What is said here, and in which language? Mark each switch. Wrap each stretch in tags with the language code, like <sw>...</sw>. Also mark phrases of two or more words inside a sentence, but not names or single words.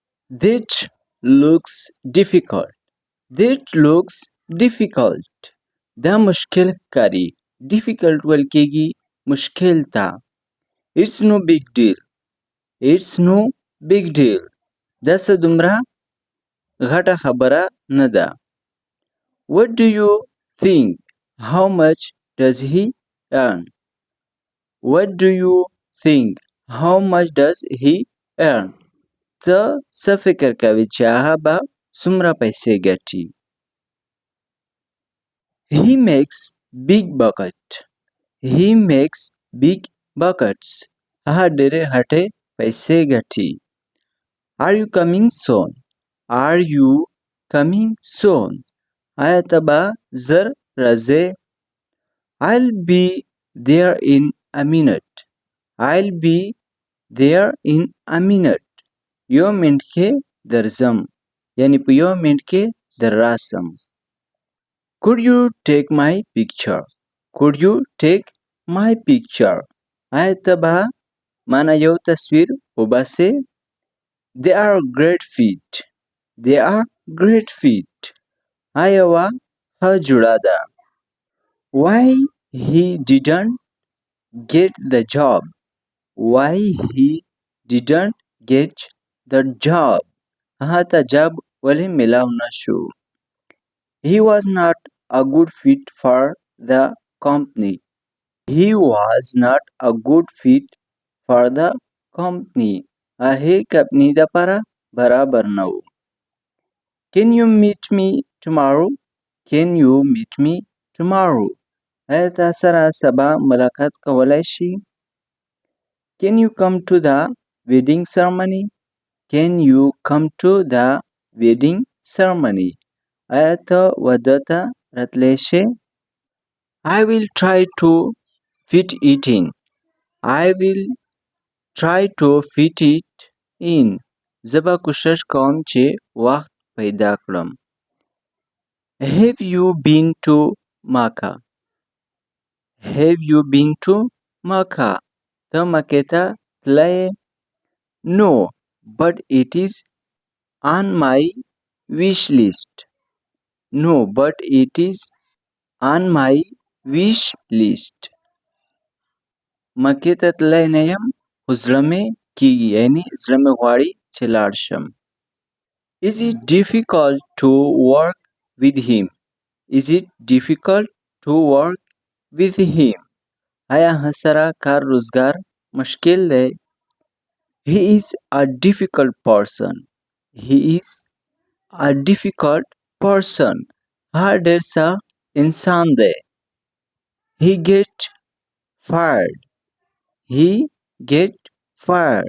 <en>That looks difficult. That looks difficult.</en> <ps>دا مشکل ښکاري. Difficult ویل کېږي مشکل ته.</ps> <en>It's no big deal. It's no big deal.</en> <ps>دا څه دومره غټه خبره نه ده.</ps> <en>What do you think? How much does he earn? What do you think? How much does he earn?</en> <ps>ته څه فکر کوې چې هغه به څومره پیسې ګټي؟</ps> <en>He makes big bucket. He makes big buckets.</en> <ps>هغه ډېرې غټې پیسې ګټي.</ps> <en>Are you coming soon? Are you coming soon?</en> <ps>آیا ته به زر راځې؟</ps> <en>I'll be there in a minute. I'll be there in a minute.</en> <ps>یو منټ کې درځم. یعنی په یو منټ کې در راسم.</ps> <en>Could you take my picture? Could you take my picture?</en> <ps>آیا ته به مانه یو تصویر وباسې؟</ps> <en>They are great feet. They are great feet.</en> <ps>آیا وا ښه جوړه ده.</ps> <en>Why he didn't get the job? Why he didn't get the job?</en> <ps>هغه ته جاب ولې میلاو نشو؟</ps> <en>He was not a good fit for the company. He was not a good fit for the company.</en> <ps>هغې کمپنۍ دپاره برابر نه و.</ps> <en>Can you meet me tomorrow? Can you meet me tomorrow?</en> <ps>آیا تا سره سبا ملاقات کولی شي؟</ps> <en>Can you come to the wedding ceremony? Can you come to the wedding ceremony?</en> <ps>آیا ته واده ته راتلی شې؟</ps> <en>I will try to fit it in. I will try to fit it in.</en> <ps>زه به کوشش کوم چې وخت پیدا کړم.</ps> <en>Have you been to Makkah? Have you been to Makkah?</en> <ps>ته مکې ته تللی یې؟</ps> <en>No, but it is on my wish list. No, but it is on my wish list.</en> <ps>مکې ته تللی نه یم خو زړه مې کېږي. یعنې زړه مې غواړي چې لاړ شم.</ps> <en>Is it difficult to work with him? Is it difficult to work with him?</en> <ps>آیا هغه سره کار روزګار مشکل دی؟</ps> <en>He is a difficult person. He is a difficult person.</en> <ps>هغه ډېر سخت انسان دی.</ps> <en>He get fired. He get fired.</en>